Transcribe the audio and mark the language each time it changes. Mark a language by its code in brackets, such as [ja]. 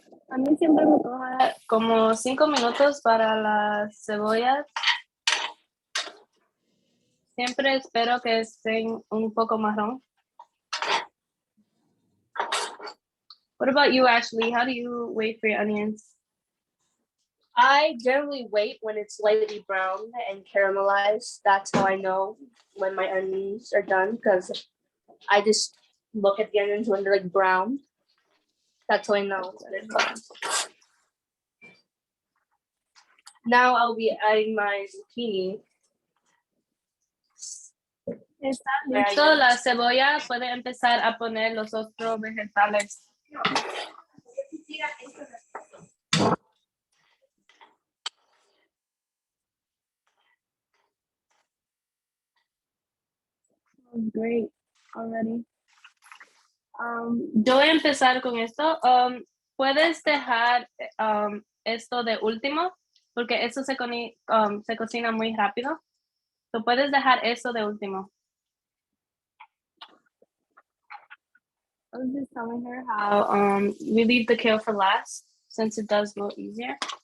[es] A mí siempre me coge como 5 minutos para las cebollas. Siempre espero que estén un poco marrón. [en] What about you, Ashley? How do you wait for your onions? I generally wait when it's lightly brown and caramelized. That's how I know when my onions are done because I just look at the onions when they're like brown. That's how I know they're done. Now I'll be adding my zucchini. [es] Está listo la cebolla. Puede empezar a poner los otros vegetales. [en] Great already. [es] Yo voy a empezar con esto. Puedes dejar esto de último porque eso se cocina muy rápido. So puedes dejar eso de último. [en] I was just telling her how we leave the kale for last since it does go easier.